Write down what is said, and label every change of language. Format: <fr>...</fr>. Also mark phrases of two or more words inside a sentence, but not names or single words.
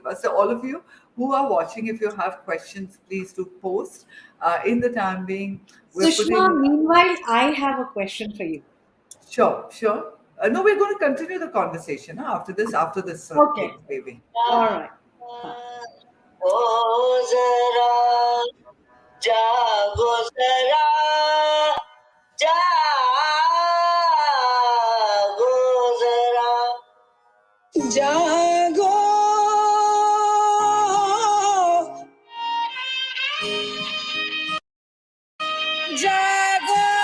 <en>So, all of you who are watching, if you have questions, please do post. In the time being, we're Sushma, putting, meanwhile, I have a question for you. sure, sure. No, we're going to continue the conversation after this Okay. thing, baby. All right. Fine.</en> <hi>ओ जरा जागो जरा जागो जरा जागो जागो</hi>